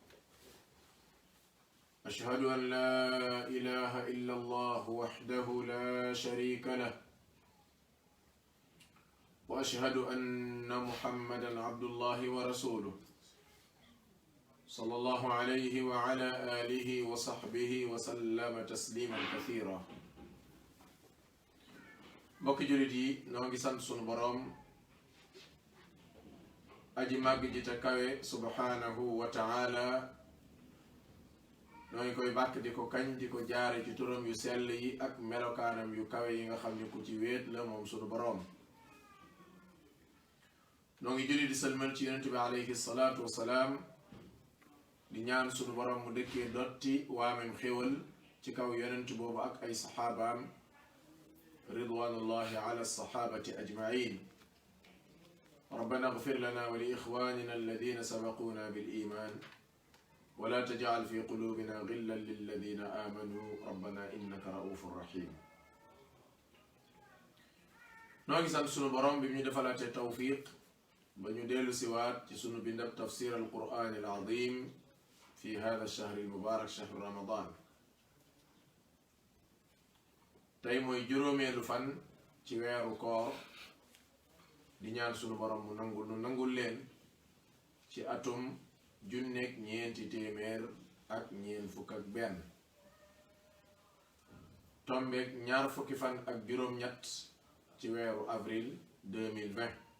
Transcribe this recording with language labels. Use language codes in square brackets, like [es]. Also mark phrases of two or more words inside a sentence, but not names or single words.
[ar] أشهد أن لا إله إلا الله وحده لا شريك له وأشهد أن محمدا عبد الله ورسوله صلى الله عليه وعلى آله وصحبه وسلم تسليما كثيرا. [wo] mbokki jullit yi noo ngi sant sunu boroom aji màgg ji te kawe [ar] سبحانه وتعالى. [wo] noo ngi koy bàkk di ko kañ di ko jaare ci turam yu sell yi ak melokaanam yu kawe yi nga xam ni ku ci wéet la moom sunu boroom. noo ngi julli di sëlmal ci yonent bi [ar] عليه الصلاة والسلام [wo] di ñaan sunu boroom mu dëkkee dotti waamem xéwal ci kaw yonent boobu ak ay saxaabaam [ar] رضوان الله على الصحابة أجمعين. ربنا اغفر لنا ولإخواننا الذين سبقونا بالإيمان ولا تجعل في قلوبنا غلا للذين آمنوا ربنا إنك رؤوف رحيم. [wo] noo ngi sant sunu borom bi ñu defalaatee tawfiq ba ñu dellu siwaat ci sunu bindab [ar] تفسير القرآن العظيم في هذا الشهر المبارك شهر رمضان. [wo] tey mooy juróomeelu fan ci weeru koor di ñaan sunu borom mu nangul leen ci atum junneeg ñeenti téeméer ak ñeent fukk ak benn tombeeg ñaar fukki fan ak juróom-ñett ci weeru avril 2020.